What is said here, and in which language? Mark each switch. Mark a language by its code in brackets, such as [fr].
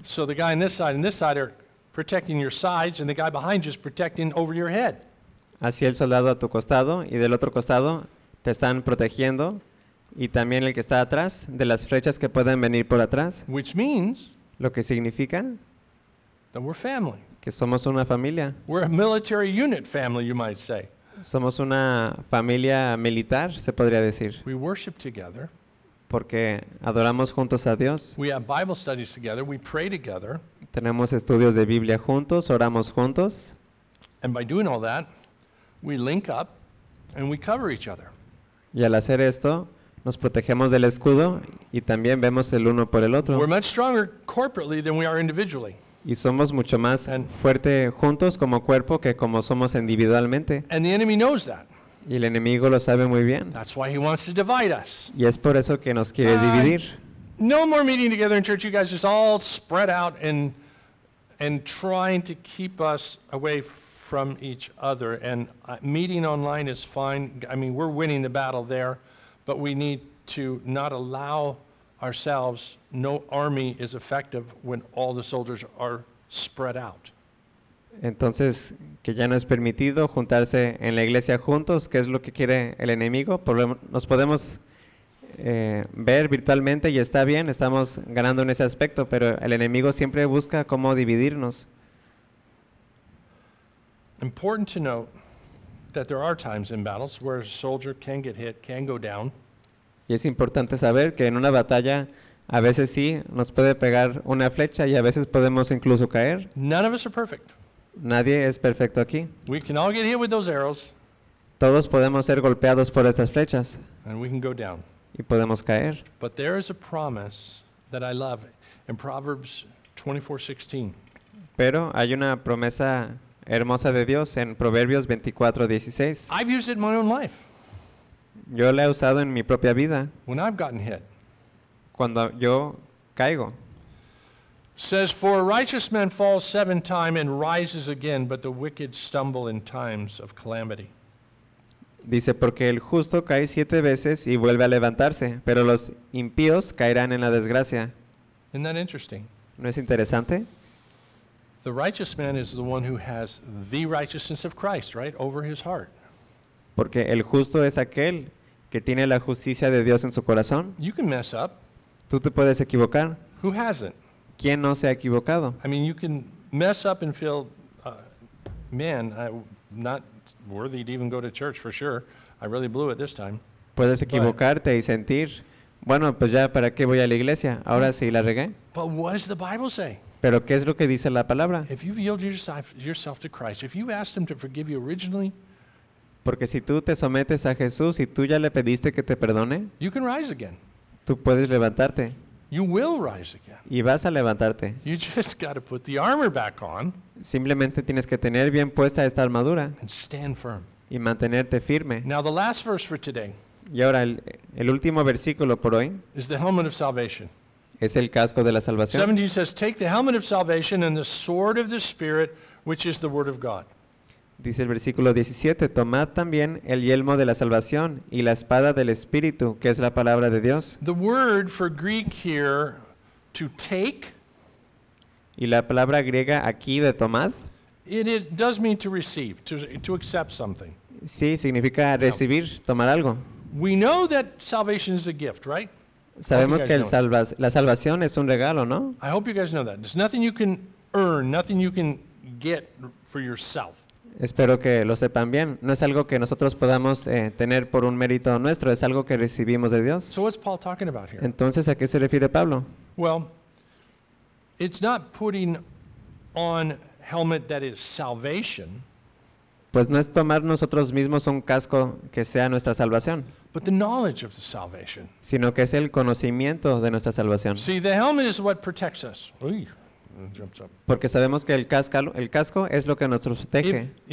[en] So the guy on this side and this side are protecting your sides, and the guy behind you is protecting over your head. [es] Así el soldado a tu costado y del otro costado te están protegiendo, y también el que está atrás de las flechas que pueden venir por atrás. [en] Which means, [es] lo que significa [en] that we're family. [es] Que somos una familia. [en] We're a military unit family, you might say. [es] Somos una familia militar, se podría decir. [en] We worship together. [es] Porque adoramos juntos a Dios. [en] We have Bible studies together. We pray together. [es] Tenemos estudios de Biblia juntos, oramos juntos. [en] And by doing all that, we link up and we cover each other. [es] Y al hacer esto, nos protegemos del escudo y también vemos el uno por el otro. [en] We're much stronger corporately than we are individually. [es] Y somos mucho más fuerte juntos como cuerpo que como somos individualmente. [en] And the enemy knows that. [es] Y el enemigo lo sabe muy bien. [en] That's why he wants to divide us. [es] Y es por eso que nos quiere dividir. [en] No more meeting together in church. You guys just all spread out and trying to keep us away from each other. And meeting online is fine. I mean, we're winning the battle there. But we need to not allow ourselves, no army is effective when all the soldiers are spread out. [es] Entonces, que ya no es permitido juntarse en la iglesia juntos, ¿qué es lo que quiere el enemigo? Nos podemos ver virtualmente y está bien, estamos ganando en ese aspecto, pero el enemigo siempre busca cómo dividirnos. [en] Important to note that there are times in battles where a soldier can get hit, can go down. [es] Y es importante saber que en una batalla a veces sí nos puede pegar una flecha y a veces podemos incluso caer. [en] None of us are perfect. [es] Nadie es perfecto aquí. [en] We can all get hit with those arrows. [es] Todos podemos ser golpeados por estas flechas. [en] And we can go down. [es] Y podemos caer. [en] But there is a promise that I love in Proverbs 24:16. [es] Pero hay una promesa hermosa de Dios en Proverbios 24:16. [en] I've used it in my own life. [es] Yo la he usado en mi propia vida. [en] When I've gotten hit. [es] Cuando yo caigo. [en] Says, for a righteous man falls 7 times and rises again, but the wicked stumble in times of calamity. [es] Dice, porque el justo cae 7 veces y vuelve a levantarse, pero los impíos caerán en la desgracia. [en] Isn't that interesting? [es] ¿No es interesante? [en] The righteous man is the one who has the righteousness of Christ, right, over his heart. [es] Porque el justo es aquel que tiene la justicia de Dios en su corazón. [en] You can mess up. [es] Tú te puedes equivocar. [en] Who hasn't? [es] ¿Quién no se ha equivocado? [en] I mean, you can mess up and feel, man, I'm not worthy to even go to church for sure. I really blew it this time. [es] Puedes equivocarte y sentir, bueno, pues ya, ¿para qué voy a la iglesia? Ahora sí la regué. [en] But what does the Bible say? [es] ¿Pero qué es lo que dice la palabra? [en] If you've yielded yourself to Christ, if you've asked him to forgive you originally, [es] porque si tú te sometes a Jesús y tú ya le pediste que te perdone, [en] you can rise again. [es] Tú puedes levantarte. [en] You will rise again. [es] Y vas a levantarte. [en] You just got to put the armor back on. [es] Simplemente tienes que tener bien puesta esta armadura. [en] And stand firm. [es] Y mantenerte firme. [en] Now the last verse for today. [es] Y ahora el último versículo por hoy. [en] Is the helmet of salvation. [es] Es el casco de la salvación. [en] 17 says, take the helmet of salvation and the sword of the Spirit, which is the word of God. [es] Dice el versículo 17, tomad también el yelmo de la salvación y la espada del Espíritu, que es la palabra de Dios. [en] The word for Greek here, to take, [es] y la palabra griega aquí de tomad, [en] it is, does mean to receive, to accept something. [es] Sí, significa recibir, no. Tomar algo. [en] We know that salvation is a gift, right? [es] Sabemos que la salvación es un regalo, ¿no? [en] I hope you guys know that. There's nothing you can earn, nothing you can get for yourself. [es] Espero que lo sepan bien. No es algo que nosotros podamos tener por un mérito nuestro. Es algo que recibimos de Dios. [en] So what's Paul talking about here? [es] Entonces, ¿a qué se refiere Pablo? [en] Well, it's not putting on helmet that is salvation. [es] Pues no es tomar nosotros mismos un casco que sea nuestra salvación. [en] But the knowledge of the salvation. [es] Sino que es el conocimiento de nuestra salvación. [en] See, the helmet is what protects us. Uy. Jumps up. [es] Porque sabemos que el casco es lo que nos protege.